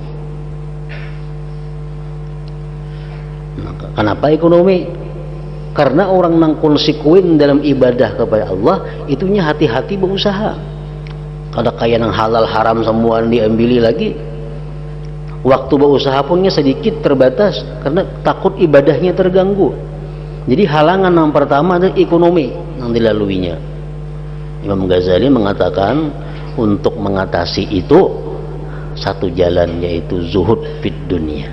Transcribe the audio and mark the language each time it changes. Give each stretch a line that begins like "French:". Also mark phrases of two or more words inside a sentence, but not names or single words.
Indonesian: Nah, kenapa ekonomi? Karena orang nang konsekuen dalam ibadah kepada Allah itunya hati-hati berusaha.
Banjar: Kada kaya nang halal haram semua diambili lagi.
Indonesian: Waktu berusaha punnya sedikit terbatas karena takut ibadahnya terganggu. Jadi halangan yang pertama adalah ekonomi yang dilaluinya. Imam Ghazali mengatakan untuk mengatasi itu satu jalan, yaitu
Arabic: zuhud fid dunia.